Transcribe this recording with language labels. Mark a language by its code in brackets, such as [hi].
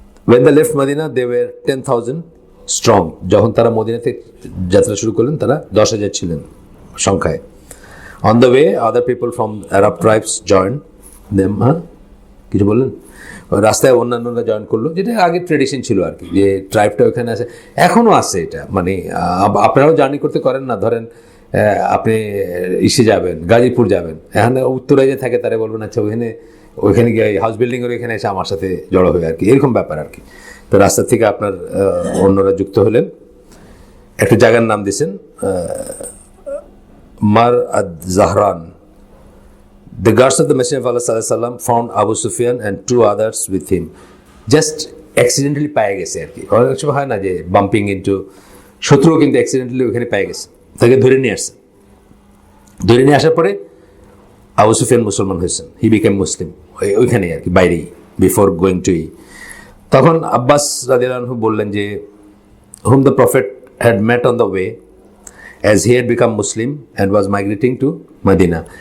[en] When they left Medina, they were 10,000 strong. [bn] যখন তারা Medina থেকে যাত্রা শুরু করলেন তারা 10,000 ছিলেন সংখ্যায়। [en] On the way, other people from Arab tribes joined them. [bn] কিছু বললেন? রাস্তায় অন্যান্যরা জয়েন করলো, যেটা আগে ট্রেডিশন ছিল আর কি, যে ট্রাইবটা ওখানে আছে, এখনও আছে এটা। মানে আপনারাও জার্নি করতে করেন না, ধরেন আপনি ইসে যাবেন, গাজীপুর যাবেন, এখানে উত্তরে যে থাকে তারা বলবেন আচ্ছা ওইখানে গিয়ে হাউস বিল্ডিংয়ের ওইখানে এসে আমার সাথে জড়ো হয়ে আর কি, এরকম ব্যাপার আর কি। তো রাস্তা থেকে আপনার অন্যরা যুক্ত হলেন, একটা জায়গার নাম দিয়েছেন মার আদ Zohran. [en] The guards of the Messenger of Allah sallallahu alaihi wasallam found Abu Sufyan and 2 others with him. Just accidentally [bn] পেয়ে গেছে আর কি, অনেক সময় হয় না যে বাম্পিং ইনটু, শত্রু কিন্তু অ্যাক্সিডেন্টালি ওখানে পেয়ে গেছে, তাকে ধরে নিয়ে আসছে। ধরে নিয়ে আসার পরে আবু সুফিয়ান মুসলমান হয়েছেন, [en] he became Muslim [bn] ওইখানে আর কি, বাইরেই, [en] before going to [bn] তখন আব্বাস রাদিয়াল্লাহু আনহু বললেন যে [en] whom the prophet had met on the way as he had become Muslim and was migrating to Medina.